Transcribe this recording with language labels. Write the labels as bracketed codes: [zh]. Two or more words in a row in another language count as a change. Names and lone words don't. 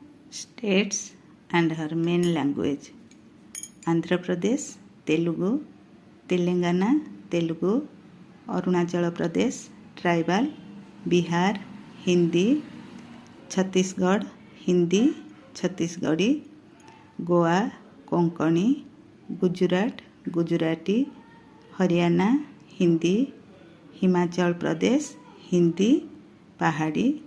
[en] states and her main language. Andhra Pradesh Telugu, Telangana Telugu, Arunachal Pradesh tribal, Bihar Hindi, Chhattisgarh Hindi Chhattisgarhi, Goa Konkani, Gujarat Gujarati, Haryana Hindi, Himachal Pradesh Hindi Pahadi,